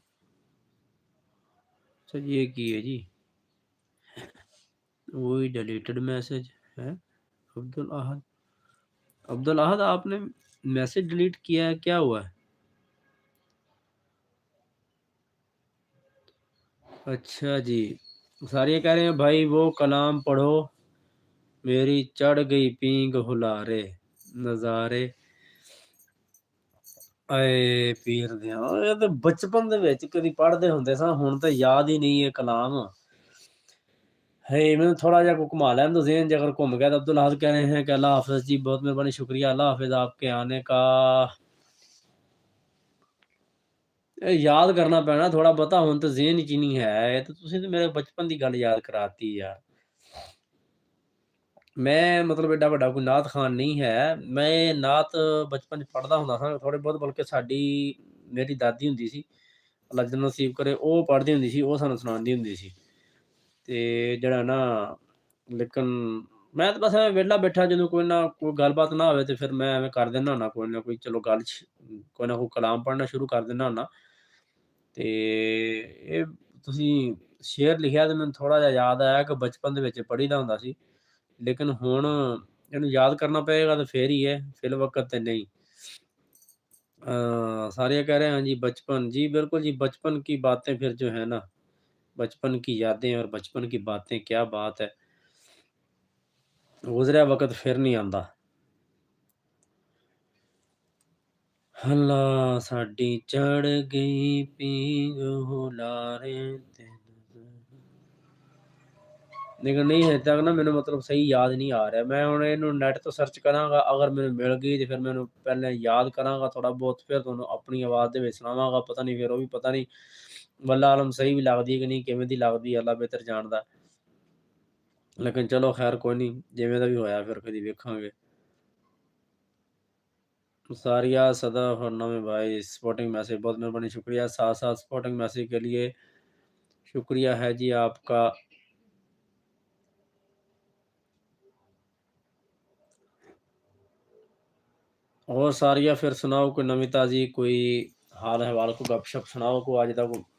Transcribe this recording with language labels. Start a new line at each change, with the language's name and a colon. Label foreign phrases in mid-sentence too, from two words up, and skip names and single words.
Urdu: اچھا جی، یہ کی ہے جی، وہی
English: deleted message
Urdu: ہے عبد الاحد آپ نے
English: message delete
Urdu: کیا ہے، کیا ہوا ہے؟ اچھا جی، سارے کہہ رہے ہیں بھائی وہ کلام پڑھو،
Punjabi: میری چڑھ گئی پینگ ہلارے نظارے اے پیر دیاں۔ یہ تے بچپن دے وچ کدی پڑھدے ہوندے ساں، ہن تے یاد ہی نہیں ہے کلام۔
Urdu: ہے میں تھوڑا جا کو گھما لیں تو ذہن جے اگر گھوم گیا تو عبد الاحد کہہ رہے ہیں کہ اللہ حافظ جی، بہت مہربانی شکریہ، اللہ حافظ آپ کے آنے کا۔
Punjabi: یاد کرنا پینا تھوڑا بتا، ہن تے ذہن وچ نہیں ہے، تو تسی تے میرے بچپن دی گل یاد کراتی یار۔ میں مطلب ایڈا بڑا کوئی نعت خان نہیں ہے، میں نعت بچپن پڑھدا ہوندا سا تھوڑے بہت، بلکہ ساڈی میری دادی ہوندی سی، اللہ جنت نصیب کرے، او پڑھدی ہوندی سی، او سانوں سناندی ہوندی سی تے جڑا نا، لیکن میں تو بس ویلا بیٹھا جدوں کوئی نہ کوئی گل بات نہ ہوئے تو پھر میں ایویں کر دینا ہونا کوئی نہ کوئی، چلو گل کوئی نہ کوئی کلام پڑھنا شروع کر دینا ہونا۔ تے اے تسی شعر لکھیا تے مینوں تھوڑا جہا یاد آیا کہ بچپن دے وچ پڑھی دا ہوندا سی، لیکن ہن اینوں یاد کرنا پئے گا تو پھر ہی ہے، فی الوقت تے نہیں۔
Urdu: سارے کہہ رہے ہیں جی بچپن، جی بالکل جی، بچپن کی باتیں پھر جو ہے نا، بچپن کی یادیں اور بچپن کی باتیں، کیا بات ہے،
Punjabi: گزریا وقت پھر نہیں آندا۔ اللہ ساڈی چڑھ گئی پینگ ہلارے تے لیکن نہیں ہے تک نا، مینوں مطلب صحیح یاد نہیں آ رہا۔ میں ہن اینوں نیٹ تو سرچ کراں گا، اگر مینوں مل گئی تے پھر مینوں پہلے یاد کراں گا تھوڑا بہت، پھر تانوں اپنی آواز دے وچ سناواں گا۔ پتہ نہیں پھر وہ بھی پتہ نہیں واللہ عالم صحیح بھی لگدی کہ نہیں، کیویں دی لگدی اللہ بہتر جاندا، لیکن چلو خیر کوئی نہیں، جویں دا بھی ہویا پھر کدی ویکھاں گے۔
Urdu: ساریہ صدف اور نویں بھائی
English: supporting message
Urdu: بہت مہربانی شکریہ، ساتھ ساتھ
English: supporting message
Urdu: کے لیے شکریہ ہے جی آپ کا۔
Punjabi: اور ساریہ پھر سناؤ کوئی نوی تازی، کوئی حال احوال، کو گپ شپ سناؤ کو آج تک۔